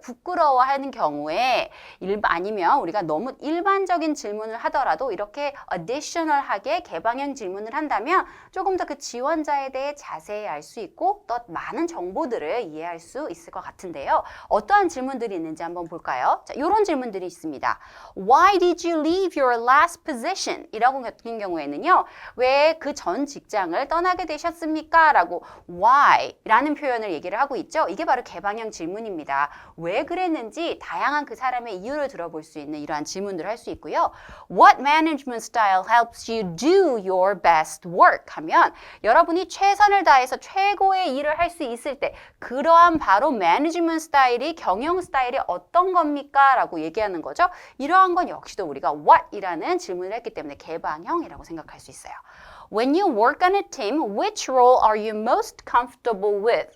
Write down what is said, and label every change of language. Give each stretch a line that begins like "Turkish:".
Korean: 부끄러워하는 경우에 아니면 우리가 너무 일반적인 질문을 하더라도 이렇게 additional하게 개방형 질문을 한다면 조금 더 그 지원자에 대해 자세히 알 수 있고 또 많은 정보들을 이해할 수 있을 것 같은데요. 어떠한 질문들이 있는지 한번 볼까요? 자, 이런 질문들이 있습니다.
English: Why did you leave your last position?
Korean: 이라고 같은 경우에는요. 왜 그 전 직장을 떠나게 되셨습니까? 라고 why 라는 표현을 얘기를 하고 있죠. 이게 바로 개방형 질문입니다. 왜 그랬는지 다양한 그 사람의 이유를 들어볼 수 있는 이러한 질문들을 할 수 있고요.
English: What management style helps you do your best work?
Korean: 하면 여러분이 최선을 다해서 최고의 일을 할 수 있을 때 그러한 바로 매니지먼트 스타일이 경영 스타일이 어떤 겁니까? 라고 얘기하는 거죠. 이러한 건 역시도 우리가 what 이라는 질문을 했기 때문에 개방형이라고 생각할 수 있어요.
English: When you work on a team, which role are you most comfortable with?